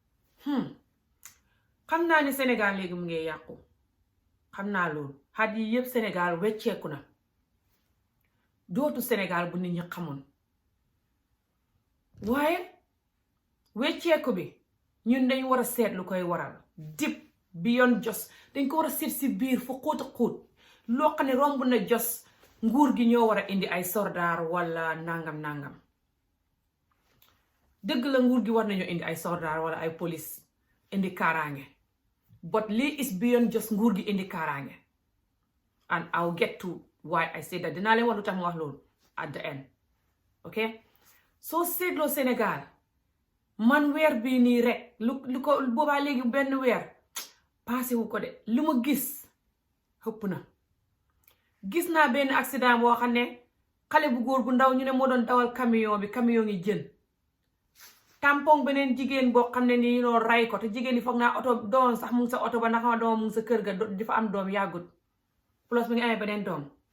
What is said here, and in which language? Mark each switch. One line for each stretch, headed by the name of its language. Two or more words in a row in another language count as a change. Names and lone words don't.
Wolof: xam naa ne Sénégal léegi mu ngi yàqu xam naa loolu xat yi yëpp Sénégal wecceeku na dootu Sénégal bu nit ñi xamoon waaye wecceeku bi ñun dañ war a seet lu koy waral
English: deep beyond just
Wolof: dañ ko war a seet si biir fu xóot a xóot loo xam ne romb na jos nguur gi ñoo war a indi ay soldaar wala nangam dëgg la nguur gi war nañoo indi ay soldaar wala ay police indi kaaraange but lii
English: is beyond just
Wolof: nguur gi indi kaaraange
English: and I'll get to why I say that
Wolof: dinaa leen wax lu tax mu wax loolu
English: at the end ok.
Wolof: soo seetloo Sénégal man weer bii nii rek lu ko boobaa léegi benn weer passé wu ko de lu ma gis xëpp na. gis naa benn accident boo xam ne xale bu góor bu ndaw ñu ne moo doon dawal camion yi jën tampon beneen jigéen boo xam ne nii noo ray ko te jigéen yi foog naa oto doom sax mu ngi sa oto ba ndax ma doom mu ngi sa kër ga dafa am doom yàggut plus mu ngi amee beneen doom.